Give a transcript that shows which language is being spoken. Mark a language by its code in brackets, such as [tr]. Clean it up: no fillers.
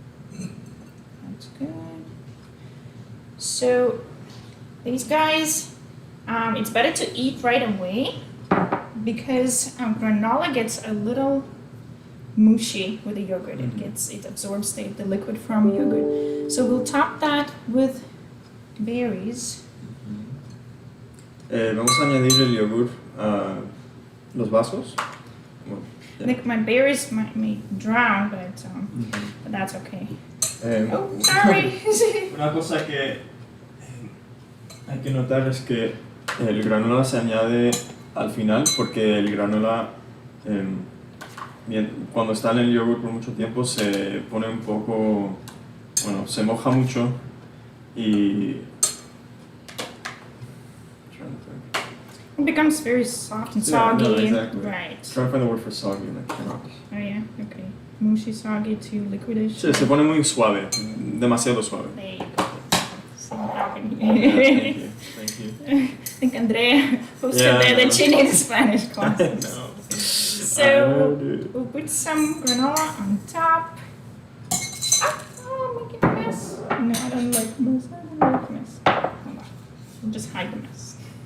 [en] That's good. So these guys, it's better to eat right away because granola gets a little mushy with the yogurt. It absorbs the liquid from yogurt. So we'll top that with berries. [es] Vamos a añadir el yogur a los vasos. Bueno, [en] I think my berries may drown, but that's okay. Oh, sorry. [es] Una cosa que hay que notar es que el granola se añade al final porque el granola cuando está en el yogur por mucho tiempo se pone un poco, bueno, se moja mucho y [en] It becomes very soft and soggy. Yeah, no, exactly. Right. Trying to find the word for soggy and I cannot. Oh yeah, okay. Mushy, soggy to liquidish. [es] Sí, se pone muy suave, demasiado suave. [en] There you go. See what happened Yeah, here. thank you. I think Andrea hosted the Chilean Spanish classes. No. So we'll put some granola on top. Oh, making a mess. No, I don't like mess. Hold on. We'll just hide the mess.